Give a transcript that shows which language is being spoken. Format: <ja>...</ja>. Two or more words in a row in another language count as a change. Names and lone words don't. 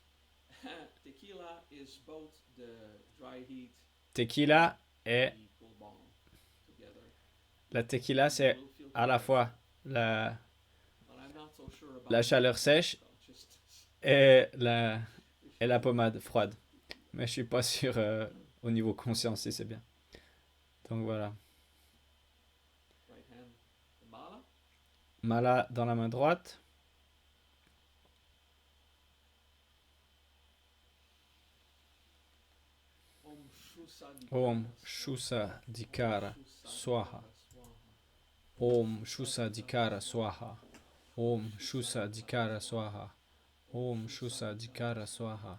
<fr>Tequila et la tequila, c'est à la fois la chaleur sèche et la pommade froide. Mais je suis pas sûr au niveau conscience si c'est bien. Donc voilà. Mala dans la main droite.</fr> <sa>Om Shusa Dikara Swaha. Om Shusa Dikara Swaha. Om Shusa Dikara Swaha. Om Shusa Dikara Swaha.</sa>